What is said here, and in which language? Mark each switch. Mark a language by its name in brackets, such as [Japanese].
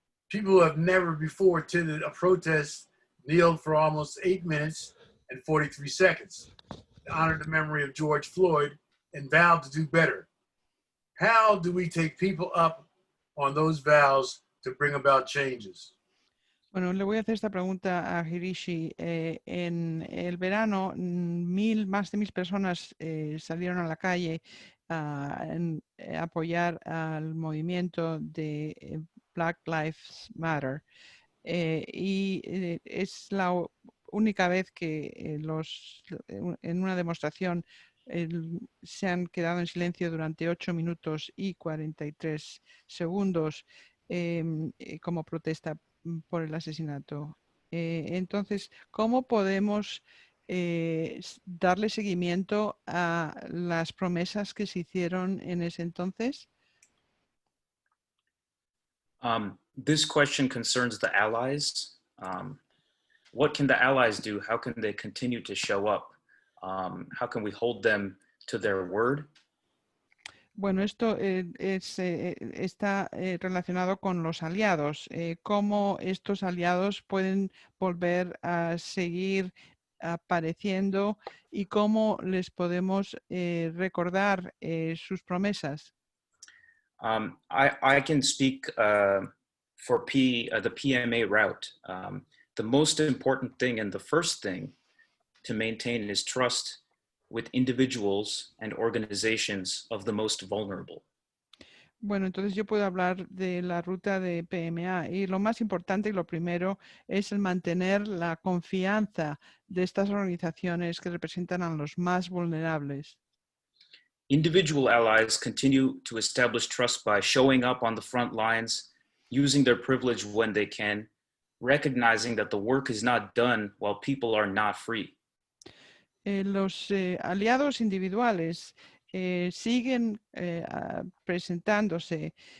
[English] People who have never before attended a protest kneeled for almost 8 minutes and 43 seconds to honor the memory of George Floyd and vowed to do better. How do we take people up on those vows to bring about changes? [Spanish] Bueno, le voy a hacer esta pregunta a Hirishi. En el verano, más de 1,000 personas salieron a la calle a apoyar al movimiento de Black Lives Matter. Es la única vez que en una demostración se han quedado en silencio durante 8 minutos y 43 segundos como protesta por el asesinato. Entonces, ¿cómo podemos darle seguimiento a las promesas que se hicieron en ese entonces? [English] This question concerns the allies. What can the allies do? How can they continue to show up? How can we hold them to their word? [Spanish] Bueno, esto está relacionado con los aliados. ¿Cómo estos aliados pueden volver a seguir apareciendo y cómo les podemos recordar sus promesas? [English] I can speak for the PMA route. The most important thing and the first thing to maintain is trust with individuals and organizations of the most vulnerable. [Spanish] Bueno, entonces yo puedo hablar de la ruta de PMA y lo más importante y lo primero es el mantener la confianza de estas organizaciones que representan a los más vulnerables. [English] Individual allies continue to establish trust by showing up on the front lines, using their privilege when they can, recognizing that the work is not done while people are not free. [Spanish] Los aliados individuales siguen presentándose